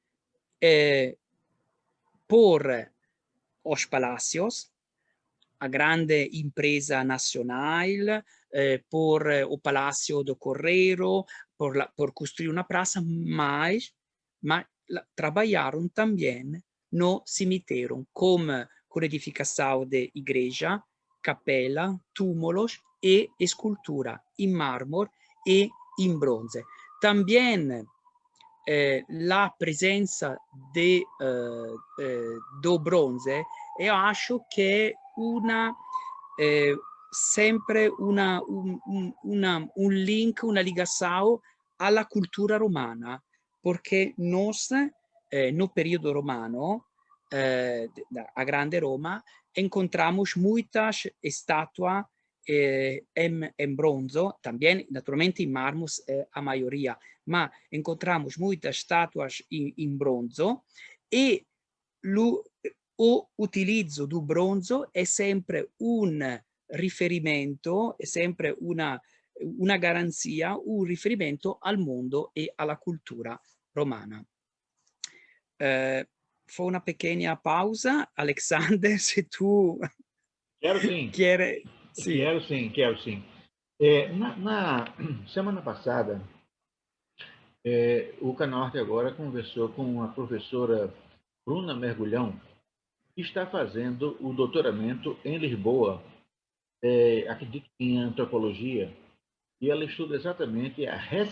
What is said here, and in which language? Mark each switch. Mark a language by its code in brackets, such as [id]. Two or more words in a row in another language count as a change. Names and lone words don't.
[pt] por os palácios, a grande impresa nacional, por o Palácio do Correio, por construir uma praça, mas trabalharam também no cemitério, como com edificação de igreja, capela, túmulos e escultura em mármore e em bronze. Também la presença do bronze, eu acho que sempre un link, una ligação [it] alla cultura [pt] romana, porque nós, no período romano, a Grande Roma, encontramos muitas estátuas em bronzo, também naturalmente em mármore a maioria, mas encontramos muitas estátuas em bronzo e o utilizzo do bronzo [it] è sempre un riferimento, è sempre una garanzia, un riferimento al mondo e alla cultura romana. Fa una [pt] pequena pausa, [it] Alexander, se tu [pt] Quero sim. quer. Sim. Quero sim. Na semana passada, o Canorte agora conversou com a professora Bruna Mergulhão, que está fazendo o doutoramento em Lisboa, acredito em antropologia, e ela estuda exatamente a